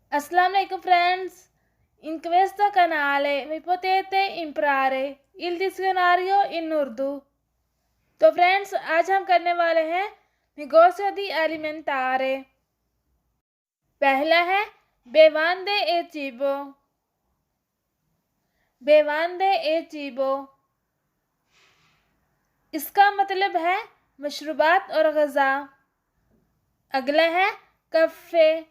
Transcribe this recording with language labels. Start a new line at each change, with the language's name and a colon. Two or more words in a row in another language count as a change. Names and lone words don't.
Arabic: السلام علیکم friends.
Italian: In questo canale vi potete imparare il dizionario in Urdu.
Urdu: تو فرینڈز آج ہم کرنے والے ہیں
Italian: negozio di alimentare।
Urdu: پہلا ہے
Italian: bevande e cibo. bevande e cibo
Urdu: اس کا مطلب ہے مشروبات اور غذا. اگلا ہے کفے.